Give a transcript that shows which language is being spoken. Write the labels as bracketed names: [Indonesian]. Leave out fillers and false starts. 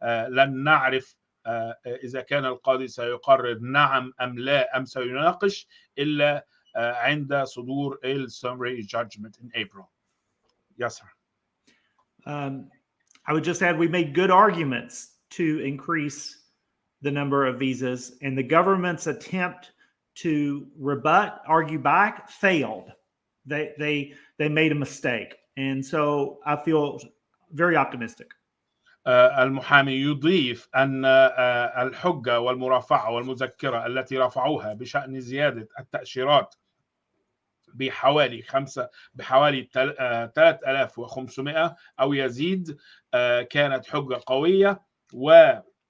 [Arabic] لن نعرف إذا كان القاضي سيقرر نعم أم لا أم سيناقش إلا عند صدور [English] summary judgment in April. Yes, sir. I would just add we made good arguments to increase the number of visas, and the government's attempt to argue back failed. They made a mistake, and so I feel very optimistic. [Arabic] المحامي يضيف أن الحجة والمرافعة والمذكرة التي رفعوها بشأن زيادة التأشيرات بحوالي 3500 أو يزيد كانت حجة قوية، وفي